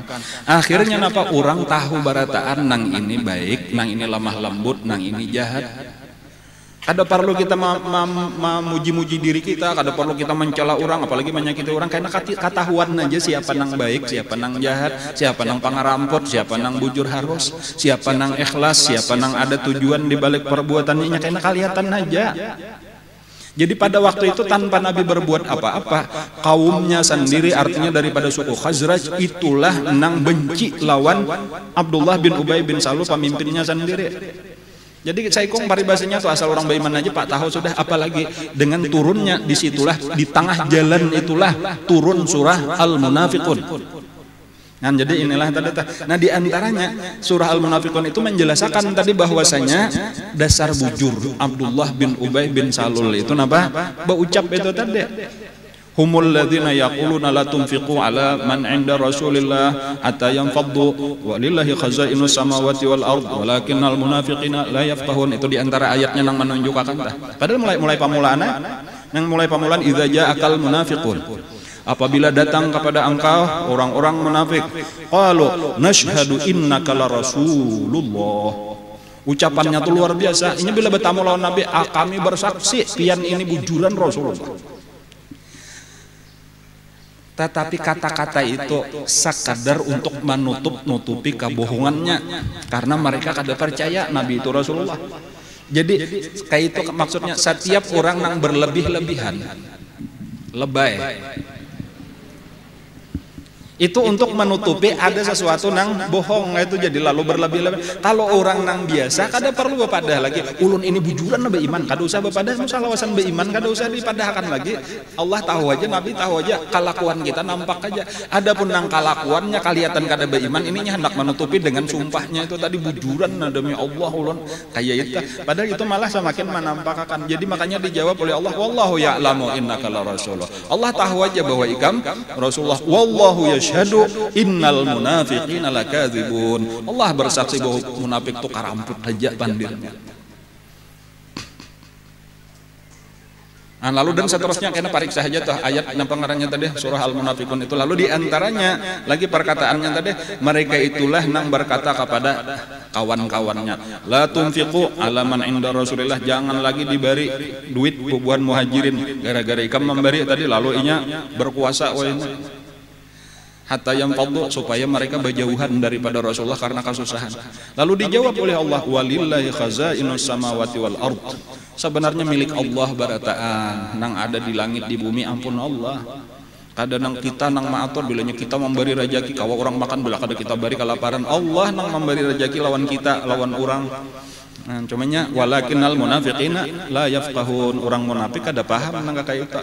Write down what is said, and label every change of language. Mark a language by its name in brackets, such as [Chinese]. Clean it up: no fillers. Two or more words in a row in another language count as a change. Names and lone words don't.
[Banjar] Akhirnya napa orang tahu barataan nang ini baik, nang ini lemah lembut, nang ini jahat. Kada perlu kita memuji-muji diri kita, kada perlu kita mencela orang, apalagi menyakiti orang, karena ketahuan aja siapa nang baik, siapa nang jahat, siapa nang pangarampot, siapa nang bujur harus, siapa nang ikhlas, siapa nang ada tujuan di balik perbuatannya, karena kelihatan aja. Jadi pada waktu itu tanpa Nabi berbuat apa-apa, kaumnya sendiri, artinya daripada suku Khazraj, itulah nang benci lawan Abdullah bin Ubay bin Salul, pemimpinnya sendiri. Jadi saya kong paribasanya tuh asal orang beriman aja Pak tahu sudah, apalagi dengan turunnya disitulah di tengah jalan itulah turun surah Al-Munafiqun. Nah, jadi inilah tadi. Nah, di antaranya surah Al-Munafiqun itu menjelaskan tadi bahwasanya dasar bujur Abdullah bin Ubay bin Salul itu napa? Berucap itu tadi. [Arabic] هم الذين يقولون لا تنفقوا على من عند رسول الله حتى ينفضوا ولله خزائن السماوات والأرض ولكن المنافقين لا يفقهون. [Banjar] Itu di antara ayatnya yang menunjukkan tah. Padahal mulai pamulaan [Arabic] إذا جاءك المنافقون. [Indonesian] Apabila datang kepada engkau orang-orang munafik, [Arabic] قالوا نشهد إنك لرسول الله. [Banjar] Ucapannya tuh luar biasa. Ini bila bertamu lawan Nabi, kami bersaksi pian ini bujuran Rasulullah. Tetapi kata-kata itu sekadar untuk menutup-nutupi kebohongannya, karena mereka kada percaya Nabi itu Rasulullah. Jadi kayak itu maksudnya setiap orang yang berlebih-lebihan, lebay, itu untuk menutupi ada sesuatu nang bohong, itu jadi lalu berlebih-lebih. Kalau orang nang biasa kada perlu bepadah lagi ulun ini bujuran nabi iman, kada usah bepadah musalawasan beiman, kada usah dipadahkan lagi. Allah tahu aja, Nabi tahu aja, kelakuan kita nampak aja. Adapun nang kelakuannya kelihatan kada beiman, ininya hendak menutupi dengan sumpahnya itu tadi bujuran demi Allah ulun kayak itu. Padahal itu malah semakin menampakkan. Jadi makanya dijawab oleh Allah, [Arabic] والله يعلم إنك لرسول الله. [Banjar] Allah tahu aja bahwa ikam Rasulullah. [Arabic] والله يشهد إن المنافقين لكاذبون. [Banjar] Allah bersaksi bahwa munafik itu karamput aja bandirnya. Nah, lalu dan seterusnya kena pariksa saja tuh ayat yang pengarangnya tadi surah Al-Munafiqun itu. Lalu diantaranya lagi perkataannya tadi, mereka itulah yang berkata kepada kawan-kawannya, [Arabic] لا تنفقوا على من عند رسول الله, [Banjar] jangan lagi diberi duit bubuhan muhajirin gara-gara ikam memberi tadi, lalu inya berkuasa hatta yang fadlu, supaya mereka berjauhan daripada Rasulullah karena kesusahan. Lalu dijawab oleh Allah, [Arabic] ولله خزائن السماوات والأرض, [Banjar] sebenarnya milik Allah barataan nang ada di langit di bumi, ampun Allah. Kadang kita nang maatur bilanya kita memberi rezeki kawa orang makan, bila kada kita beri kelaparan. Allah nang memberi rezeki lawan kita, lawan orang. Nah, cumanya [Arabic] ولكن المنافقين لا يفقهون, [Banjar] orang munafik kada paham nang kayak itu.